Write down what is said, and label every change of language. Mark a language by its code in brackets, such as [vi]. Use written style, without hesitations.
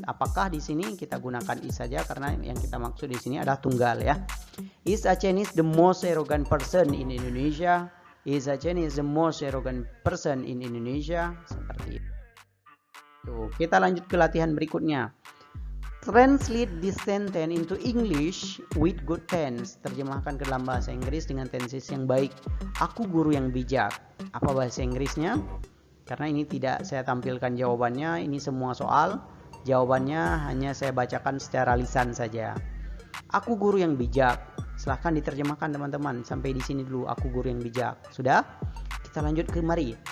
[id] Apakah di sini kita gunakan is saja karena yang kita maksud di sini adalah tunggal ya. [en] Is Acehnese the most arrogant person in Indonesia? Is Acehnese the most arrogant person in Indonesia? [id] Seperti itu. Kita lanjut ke latihan berikutnya. [en] Translate this sentence into English with good tense. [id] Terjemahkan ke dalam bahasa Inggris dengan tenses yang baik. Aku guru yang bijak. Apa bahasa Inggrisnya? Karena ini tidak saya tampilkan jawabannya, ini semua soal. Jawabannya hanya saya bacakan secara lisan saja. Aku guru yang bijak. Silahkan diterjemahkan teman-teman. Sampai di sini dulu, aku guru yang bijak. Sudah? Kita lanjut ke mari.